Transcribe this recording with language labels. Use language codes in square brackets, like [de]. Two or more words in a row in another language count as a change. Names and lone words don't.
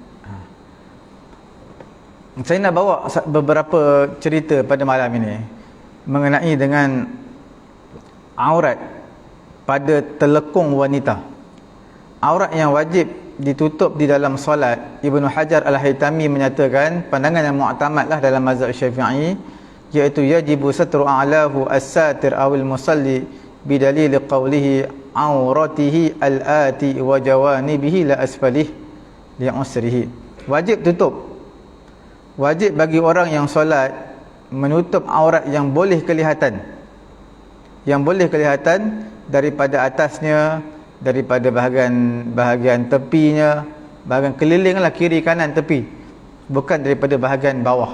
[ms] Saya nak bawa beberapa cerita pada malam ini mengenai dengan aurat pada telekung wanita. aurat yang wajib ditutup di dalam solat, Ibnu Hajar Al-Haytami menyatakan pandangan yang mu'tamad lah dalam mazhab Syafi'i, iaitu [ar] يجب ستر أعلاه الساتر أو المصلي بدليل قوله عورته الآتي وجوانبه لا أسفله لعسره. [ms] Wajib tutup, wajib bagi orang yang solat menutup aurat yang boleh kelihatan, yang boleh kelihatan daripada atasnya, daripada bahagian tepinya, bahagian keliling lah, kiri kanan tepi, bukan daripada bahagian bawah.